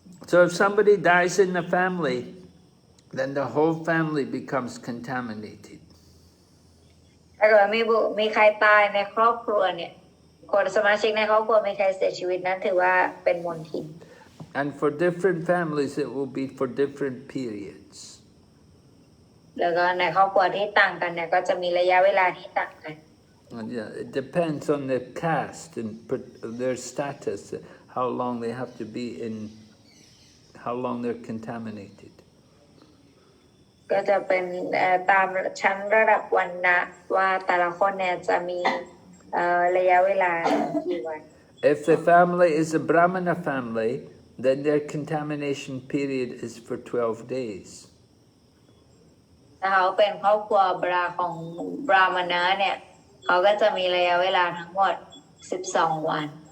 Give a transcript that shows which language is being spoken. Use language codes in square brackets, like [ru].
[en] So if somebody dies in the family, then the whole family becomes contaminated. [th] ถ้าเกิดมีใครตายในครอบครัวเนี่ยคนสมาชิกในครอบครัวมีใครเสียชีวิตนั้นถือว่าเป็นมลทิน [en] And for different families, it will be for different periods. [th] แล้วก็ในครอบครัวที่ต่างกันเนี่ยก็จะมีระยะเวลาที่ต่างกัน [en] And yeah, it depends on their caste and their status, how long they have to be in, how long they're contaminated. [th] ก็จะเป็นตามชั้นระดับวรรณะว่าแต่ละคนเนี่ยจะมีระยะเวลากี่วัน [en] If the family is a Brahmana family, then their contamination period is for 12 days. [th] ถ้าเขาเป็นครอบครัวของบราหมณะเนี่ยเขาก็จะมีระยะเวลาทั้งหมด12 วัน